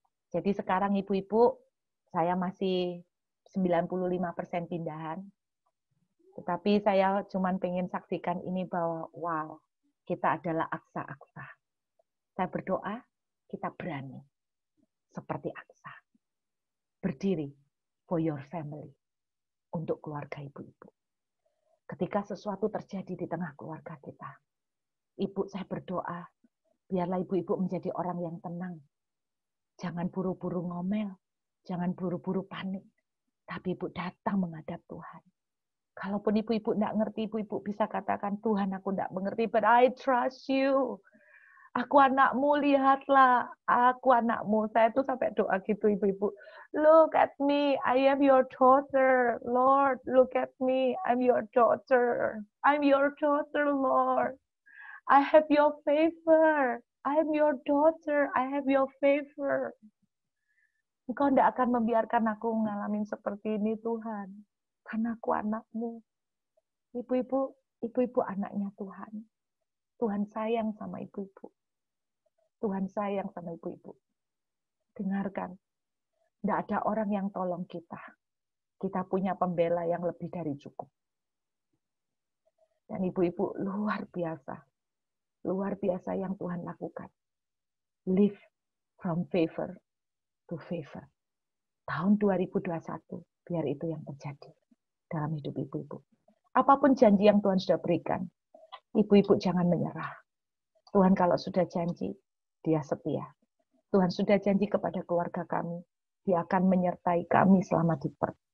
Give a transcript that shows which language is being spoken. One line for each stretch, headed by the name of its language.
Indonesian: Jadi sekarang ibu-ibu, saya masih 95% pindahan. Tetapi saya cuma pengen saksikan ini bahwa wow, kita adalah Aksa-Aksa. Saya berdoa, kita berani seperti Aksa. Berdiri
English: for your family.
Indonesian: Untuk keluarga ibu-ibu. Ketika sesuatu terjadi di tengah keluarga kita, ibu saya berdoa, biarlah ibu-ibu menjadi orang yang tenang. Jangan buru-buru ngomel, jangan buru-buru panik, tapi ibu datang menghadap Tuhan. Kalaupun ibu-ibu tidak ngerti, ibu-ibu bisa katakan, Tuhan aku tidak mengerti,
English: but I trust you.
Indonesian: Aku anakmu, lihatlah. Aku anakmu. Saya tuh sampai doa gitu ibu-ibu.
English: Look at me, I am your daughter. Lord, look at me, I'm your daughter. I'm your daughter, Lord. I have your favor. I am your daughter. I have your favor.
Indonesian: Engkau tidak akan membiarkan aku mengalami seperti ini, Tuhan. Karena aku anakmu. Ibu-ibu anaknya Tuhan. Tuhan sayang sama ibu-ibu. Tuhan sayang sama ibu-ibu. Dengarkan. Tidak ada orang yang tolong kita. Kita punya pembela yang lebih dari cukup. Dan ibu-ibu luar biasa. Luar biasa yang Tuhan lakukan.
English: Live from favor to favor.
Indonesian: Tahun 2021, biar itu yang terjadi dalam hidup ibu-ibu. Apapun janji yang Tuhan sudah berikan, ibu-ibu jangan menyerah. Tuhan kalau sudah janji, dia setia. Tuhan sudah janji kepada keluarga kami, dia akan menyertai kami selama di perut.